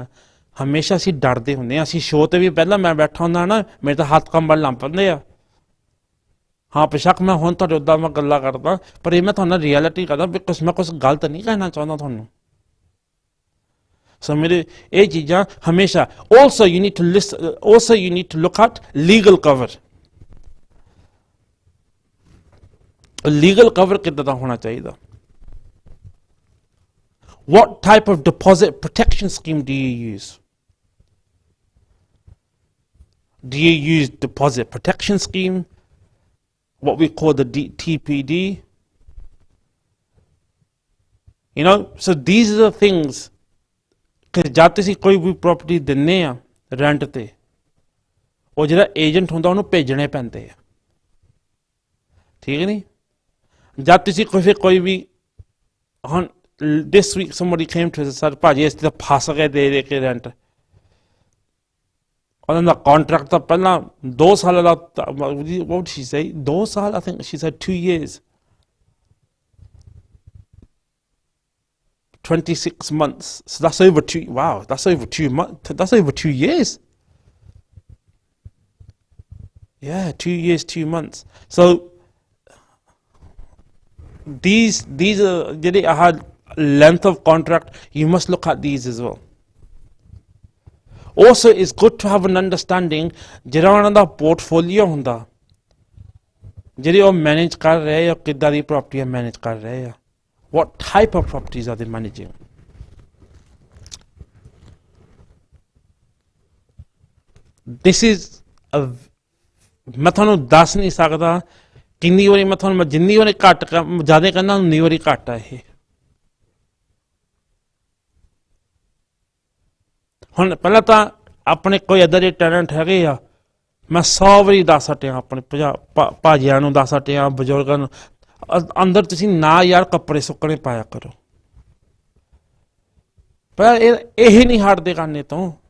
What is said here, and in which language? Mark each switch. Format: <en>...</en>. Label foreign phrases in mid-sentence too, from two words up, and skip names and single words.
<pa>ਹਮੇਸ਼ਾ ਅਸੀਂ ਡਰਦੇ ਹੁੰਦੇ ਹਾਂ। ਅਸੀਂ ਸ਼ੋਅ 'ਤੇ ਵੀ ਪਹਿਲਾਂ ਮੈਂ ਬੈਠਾ ਹੁੰਦਾ ਨਾ, ਮੇਰੇ ਤਾਂ ਹੱਥ ਕੰਬਣ ਲੱਗ ਪੈਂਦੇ ਆ। ਹਾਂ ਬੇਸ਼ੱਕ ਮੈਂ ਹੁਣ ਤੁਹਾਡੇ ਉੱਦਾਂ ਮੈਂ ਗੱਲਾਂ ਕਰਦਾ, ਪਰ ਇਹ ਮੈਂ ਤੁਹਾਨੂੰ ਰਿਐਲਿਟੀ ਕਰਦਾ, ਬਿਕਾਜ਼ ਮੈਂ ਕੁਛ ਗਲਤ ਨਹੀਂ ਕਹਿਣਾ ਚਾਹੁੰਦਾ ਤੁਹਾਨੂੰ। ਸੋ ਮੇਰੇ ਇਹ ਚੀਜ਼ਾਂ ਹਮੇਸ਼ਾ</pa> <en>also you need to look at legal cover। legal cover</en> <pa>ਕਿੱਦਾਂ ਦਾ ਹੋਣਾ ਚਾਹੀਦਾ?</pa> <en>What type of deposit protection scheme do you use? Do you use deposit protection scheme, what we call the TPD? So these are the things</en> <pa>ਕਿ ਜਦ ਤੁਸੀਂ ਕੋਈ ਵੀ ਪ੍ਰੋਪਰਟੀ ਦਿੰਦੇ ਆ ਰੈਂਟ ਤੇ, ਉਹ ਜਿਹੜਾ ਏਜੰਟ ਹੁੰਦਾ ਉਹਨੂੰ ਭੇਜਣੇ ਪੈਂਦੇ ਆ, ਠੀਕ ਨਹੀਂ? ਜਦ ਤੁਸੀਂ ਕੋਈ ਵੀ ਹੁਣ</pa> <en>this week somebody came to us, sir</en> <pa>ਭਾਜੀ ਅਸੀਂ ਤਾਂ ਫਸ ਗਏ ਦੇ ਕੇ ਰੈਂਟ। ਉਹਨਾਂ ਦਾ ਕੰਟਰੈਕਟ ਤਾਂ ਪਹਿਲਾਂ 2 ਸਾਲ ਦਾ,</pa> <en>what did she say? 2 ਸਾਲ, I think she said 2 years, 26 months. So that's over 2, wow, that's over 2 months, that's over 2 years. Yeah, 2 years, 2 months. So these are</en> <pa>ਜਿਹੜੇ ਆਹ</pa> <en>length of contract, you must look at these as well. Also it's good to have an understanding</en> <pa>ਜਿਹੜਾ ਉਹਨਾਂ ਦਾ ਪੋਰਟਫੋਲੀਓ ਹੁੰਦਾ, ਜਿਹੜੀ ਉਹ ਮੈਨੇਜ ਕਰ ਰਹੇ ਆ, ਕਿੱਦਾਂ ਦੀ ਪ੍ਰੋਪਰਟੀਆਂ ਮੈਨੇਜ ਕਰ ਰਹੇ ਆ,</pa> <en>what type of properties are they managing? This is</en> <pa>ਮੈਂ ਤੁਹਾਨੂੰ ਦੱਸ ਨਹੀਂ ਸਕਦਾ ਕਿੰਨੀ ਵਾਰੀ ਮੈਂ ਤੁਹਾਨੂੰ, ਮੈਂ ਜਿੰਨੀ ਵਾਰੀ ਘੱਟ ਜ਼ਿਆਦਾ ਕਹਿੰਦਾ ਉਨੀ ਵਾਰੀ ਘੱਟ ਆ ਇਹ। ਹੁਣ ਪਹਿਲਾਂ ਤਾਂ ਆਪਣੇ ਕੋਈ ਇੱਦਾਂ ਦੇ ਟੈਲੈਂਟ ਹੈਗੇ ਆ, ਮੈਂ 100 ਵਾਰੀ ਦੱਸ ਹਟਿਆ, ਆਪਣੇ ਭਾਜੀਆਂ ਨੂੰ ਦੱਸ ਹਟਿਆ, ਬਜ਼ੁਰਗਾਂ ਨੂੰ, ਅੰਦਰ ਤੁਸੀਂ ਨਾ ਯਾਰ ਕੱਪੜੇ ਸੁੱਕਣੇ ਪਾਇਆ ਕਰੋ, ਪਰ ਇਹ ਨਹੀਂ ਹਟਦੇ ਕਰਨੇ ਤੋਂ।</pa>